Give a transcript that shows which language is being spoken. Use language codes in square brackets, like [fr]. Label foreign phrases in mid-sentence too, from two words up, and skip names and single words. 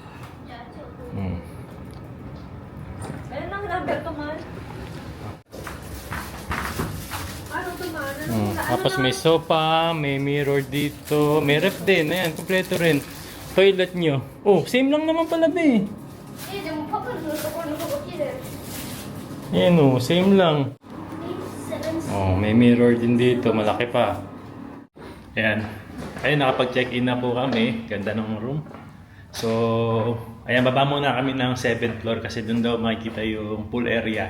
[tl] Ayun lang, number to man. Ano to man? Tapos may sofa, may mirror dito, may ref din. Ayan, kompleto rin. Toilet nyo. Oh, same lang naman pala, be. [ja] でもパパのところの方が綺麗 [tl] Ayan, oh, same lang. Oh, may mirror din dito, malaki pa. Ayan. Ayun, nakapag-check-in na po kami. Ganda ng room. So, ayan, baba muna kami ng 7th floor kasi doon daw makikita yung pool area.